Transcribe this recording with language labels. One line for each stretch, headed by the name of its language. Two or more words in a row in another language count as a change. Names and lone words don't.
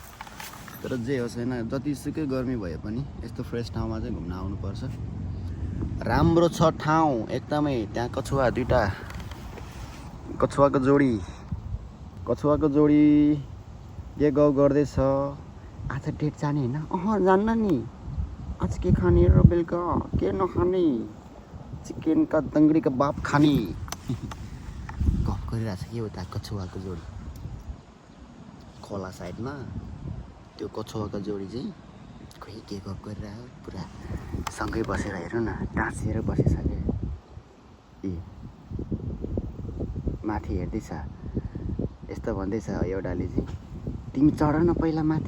Nepali: तर जे होस् होइन, जतिसुकै गर्मी भए पनि यस्तो फ्रेस ठाउँमा चाहिँ घुम्न आउनुपर्छ। राम्रो छ ठाउँ एकदमै। त्यहाँ कछुवा दुईटा, कछुवाको जोडी के गाउँ गर्दैछ। आज डेट जाने होइन? जान्न नि। आज के खाने र बेलुका के नखाने? चिकन का दङ्गडी का बाप खाने। गफ गरिरहेछ कि उता कछुवाको जोडी खोला साइडमा। त्यो कछुवाको जोडी चाहिँ खोइ के गफ गरिरहेको, पुरा सँगै बसेर हेर्नु न, टाँसिएर बसेछ क्या। ए माथि हेर्दैछ, यस्तो भन्दैछ एउटाले चाहिँ, तिमी चढ न पहिला माथि।